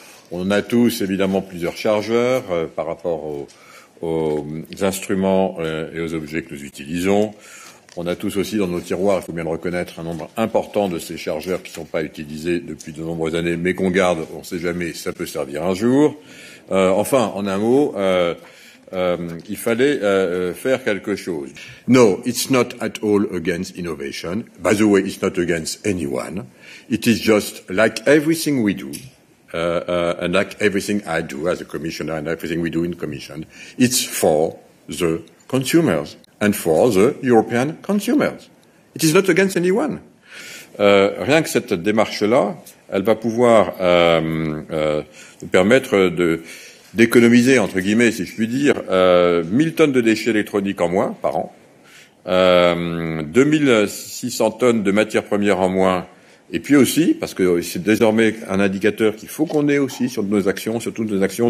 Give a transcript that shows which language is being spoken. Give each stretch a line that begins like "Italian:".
French: On a tous évidemment plusieurs chargeurs par rapport aux instruments et aux objets que nous utilisons. On a tous aussi dans nos tiroirs, il faut bien le reconnaître, un nombre important de ces chargeurs qui ne sont pas utilisés depuis de nombreuses années, mais qu'on garde, on ne sait jamais, ça peut servir un jour. Enfin, en un mot, il fallait faire quelque chose.
English: No, it's not at all against innovation. By the way, it's not against anyone. It is just like everything we do, and like everything I do as a commissioner and everything we do in commission, it's for the consumers and for the European consumers. It is not against anyone.
French: Rien que cette démarche-là, elle va pouvoir nous permettre d'économiser, entre guillemets, si je puis dire, 1000 tonnes de déchets électroniques en moins par an, 2600 tonnes de matières premières en moins, et puis aussi, parce que c'est désormais un indicateur qu'il faut qu'on ait aussi sur nos actions, sur toutes nos actions.